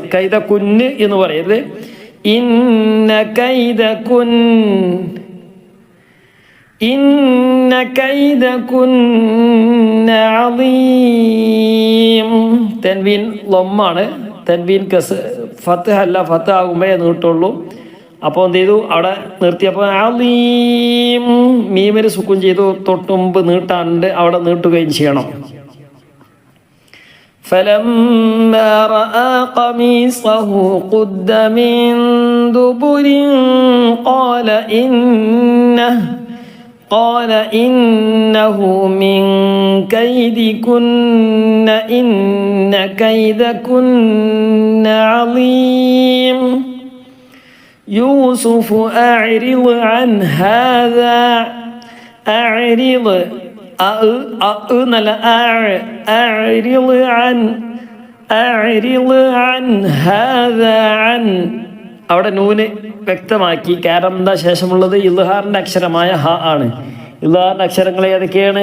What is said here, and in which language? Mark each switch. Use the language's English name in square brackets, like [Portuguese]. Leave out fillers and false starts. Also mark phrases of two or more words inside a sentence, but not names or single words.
[Malayalam] കൈദക്കുന്ന് എന്ന് പറയരുത്. [Arabic] إن كيدكن إن كيدكن عظيم. [Malayalam] തൻവീൻ ലൊമ്മാണ്. തൻവീൻ ഫത്ത് അല്ല, ഫത്ത് ആകുമ്പോഴേ നീട്ടുള്ളൂ. അപ്പോൾ എന്ത് ചെയ്തു, അവിടെ നിർത്തിയപ്പോൾ അളീം മീമിന് സുക്കൂൻ ചെയ്തു. തൊട്ടുമുമ്പ് നീട്ടാണ്ട് അവിടെ നീട്ടുകയും ചെയ്യണം. [Arabic] فلما رأى قميصه قد من دبر قال إنه من كيدكن إن كيدكن عظيم يوسف أعرض عن هذا أعرض [Malayalam] അവിടെ നൂന് വ്യക്തമാക്കി. കാരണം എന്താ ശേഷമുള്ളത് ഇൽഹാറിന്റെ അക്ഷരമായ ഹ ആണ്. ഇൽഹാറിന്റെ അക്ഷരങ്ങൾ ഏതൊക്കെയാണ്?